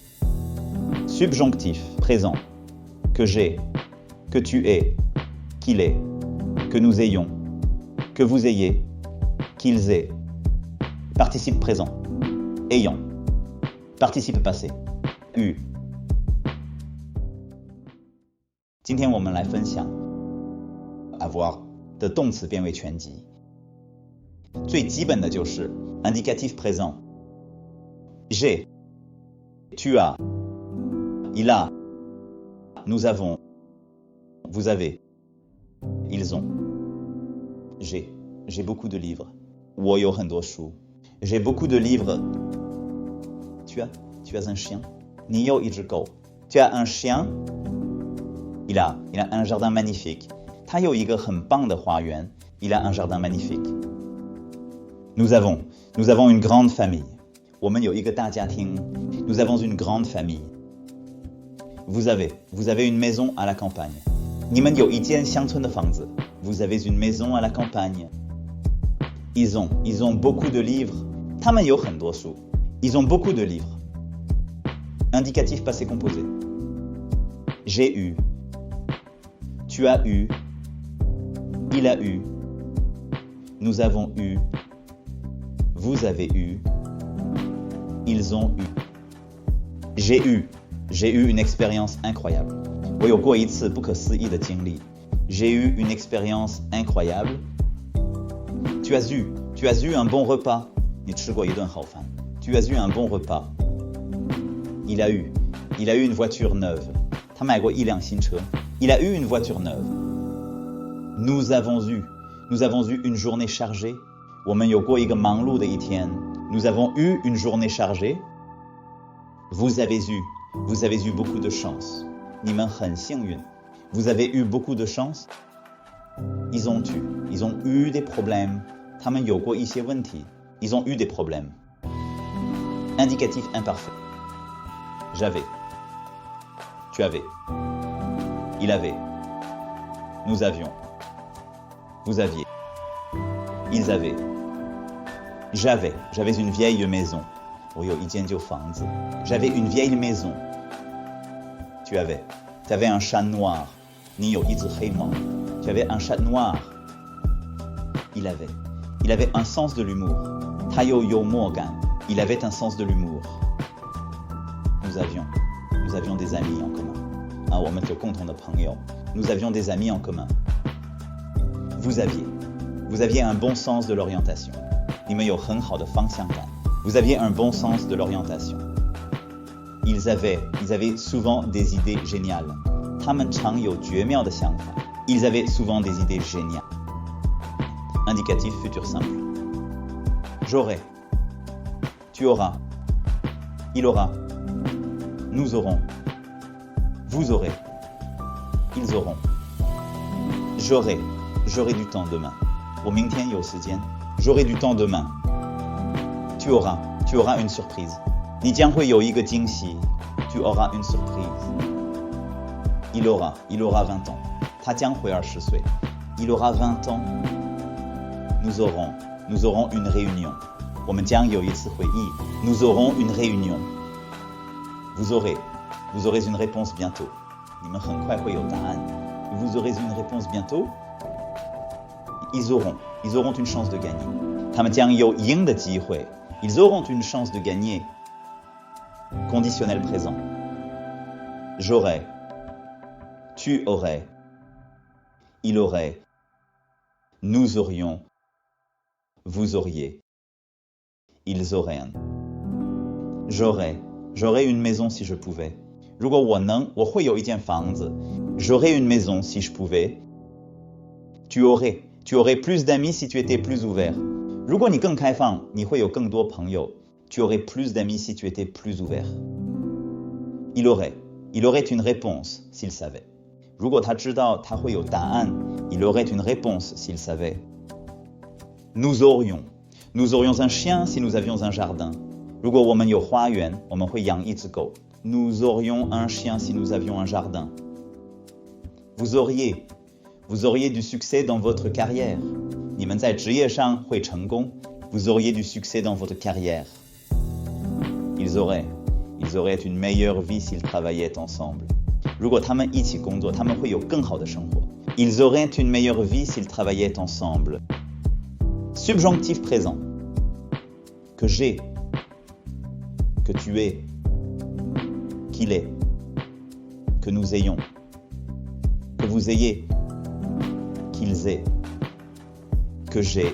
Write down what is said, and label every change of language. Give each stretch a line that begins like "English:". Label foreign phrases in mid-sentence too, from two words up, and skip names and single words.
French: Subjonctif présent. Que j'ai, que tu aies, qu'il ait, que nous ayons, que vous ayez, qu'ils aient. Participe présent. Ayant. Participe passé. eu。
Chinese: 今天我们来分享 avoir 的动词变位全集。最基本的就是
French: indicatif présent。j'ai, tu as, il a, nous avons, vous avez, ils ont. J'ai beaucoup de livres.
Chinese: 我有很多书。
French: J'ai beaucoup de livres. Tu as un chien.
Chinese: 你有一只狗。
French: Tu as un chien. Il a un jardin magnifique.
Chinese: 他有一个很棒的花园。
French: Il a un jardin magnifique. Nous avons une grande famille.
Chinese: 我们有一个大家庭。
French: Nous avons une grande famille. Vous avez une maison à la campagne.
Chinese: 你们有一间乡村的房子。
French: Vous avez une maison à la campagne. Ils ont beaucoup de livres.
Chinese: 他们有很多书。
French: Ils ont beaucoup de livres. Indicatif passé composé. J'ai eu. Tu as eu. Il a eu. Nous avons eu. Vous avez eu. Ils ont eu. J'ai eu une expérience incroyable.
Chinese: 我有过一次不可思议的经历。
French: J'ai eu une expérience incroyable. Tu as eu un bon repas.
Chinese: 你吃过一顿好饭。
French: Tu as eu un bon repas. Il a eu une voiture neuve.
Chinese: 他买过一辆新车。
French: Il a eu une voiture neuve. Nous avons eu une journée chargée.
Chinese: 我们有过一个忙碌的一天。
French: Nous avons eu une journée chargée. Vous avez eu beaucoup de chance.
Chinese: 你们很幸运。
French: Vous avez eu beaucoup de chance. Ils ont eu des problèmes.
Chinese: 他们有过一些问题。
French: Ils ont eu des problèmes. Indicatif imparfait. J'avais. Tu avais. Il avait. Nous avions. Vous aviez. Ils avaient. J'avais une vieille maison.
Chinese: 我有一间旧房子。
French: J'avais une vieille maison. Tu avais un chat noir.
Chinese: 你有一只黑猫。
French: Tu avais un chat noir. Il avait un sens de l'humour.
Chinese: 他有幽默感。
French: Il avait un sens de l'humour. Nous avions des amis en commun.
Chinese: 我们有共同的朋友。
French: Nous avions des amis en commun. Vous aviez un bon sens de l'orientation.
Chinese: 你们有很好的方向感。
French: Vous aviez un bon sens de l'orientation. Ils avaient souvent des idées géniales.
Chinese: 他们常有绝妙的想法。
French: Ils avaient souvent des idées géniales. Indicatif futur simple. J'aurai. Tu auras. Il aura. Nous aurons. Vous aurez. Ils auront. J'aurai du temps demain.
Chinese: 我明天有时间。
French: J'aurai du temps demain. Tu auras une surprise.
Chinese: 你将会有一个惊喜。
French: Tu auras une surprise. Il aura 20 ans.
Chinese: 他将会20 岁。
French: Il aura 20 ans. Nous aurons une réunion.
Chinese: 我们将有一次会议。
French: Nous aurons une réunion. Vous aurez une réponse bientôt.
Chinese: 你们很快会有答案。
French: Vous aurez une réponse bientôt. Ils auront une chance de gagner.
Chinese: 他们将有赢的机会。
French: Ils auront une chance de gagner. Conditionnel présent. J'aurais. Tu aurais. Il aurait. Nous aurions. Vous auriez. Ils auraient. J'aurais une maison si je pouvais.
Chinese: 如果我能，我会有一间房子。
French: J'aurais une maison si je pouvais. Tu aurais plus d'amis si tu étais plus ouvert.
Chinese: 如果你更开放，你会有更多朋友。
French: Tu aurais plus d'amis si tu étais plus ouvert. Il aurait une réponse s'il savait.
Chinese: 如果他知道他会有答案，
French: il aurait une réponse s'il savait. Nous aurions un chien si nous avions un jardin.
Chinese: 如果我们有花园，我们会养一只狗。
French: Nous aurions un chien si nous avions un jardin. Vous auriez du succès dans votre carrière.
Chinese: 你们在职业上会成功。
French: Vous auriez du succès dans votre carrière. Ils auraient une meilleure vie s'ils travaillaient ensemble.
Chinese: 如果他们一起工作，他们会有更好的生活。
French: Ils auraient une meilleure vie s'ils travaillaient ensemble. Subjonctif présent. Que j'ai, que tu aies, qu'il est, que nous ayons, que vous ayez, qu'ils aient, que j'ai.